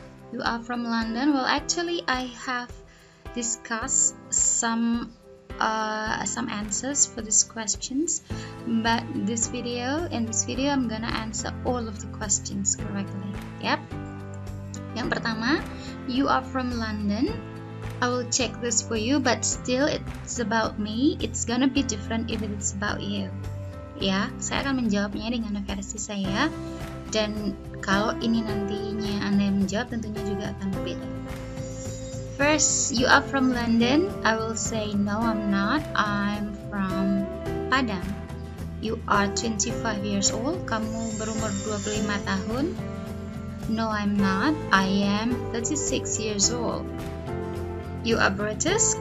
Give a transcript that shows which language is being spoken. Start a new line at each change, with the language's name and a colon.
English: You are from London. Well, actually, I have discussed some answers for these questions, but in this video, I'm gonna answer all of the questions correctly. Yep.
Indonesian: Yang pertama,
English: you are from London. I will check this for you, but still it's about me. It's gonna be different if it's about you.
Indonesian: Ya, saya akan menjawabnya dengan versi saya, dan kalau ini nantinya Anda yang menjawab tentunya juga akan berbeda.
English: First, you are from London. I will say no, I'm not. I'm from Padang. You are 25 years old.
Indonesian: Kamu berumur 25 tahun.
English: No, I'm not. I am 36 years old. You are British.